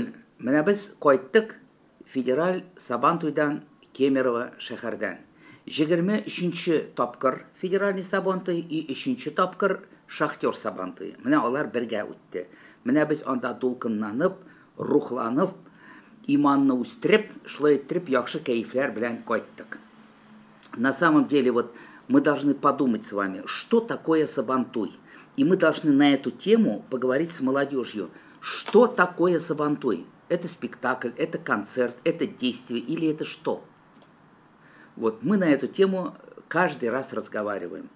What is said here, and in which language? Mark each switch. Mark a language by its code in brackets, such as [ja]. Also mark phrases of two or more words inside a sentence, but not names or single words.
[tt] Менә без кайттык федераль Сабантуйдан Кемерово шәһәрдән. 23-нче тапкыр федеральный Сабантуй и 3-нче тапкыр шахтер Сабантуй. Менә алар бергә үтте. Менә без анда дулкынланып, рухланып, иманны үстереп, шулай иттереп яхшы кәефләр белән кайттык. [ru] На самом деле вот мы должны подумать с вами, что такое Сабантуй. И мы должны на эту тему поговорить с молодежью. Что такое Сабантуй? Это спектакль, это концерт, это действие или это что? Вот мы на эту тему каждый раз разговариваем.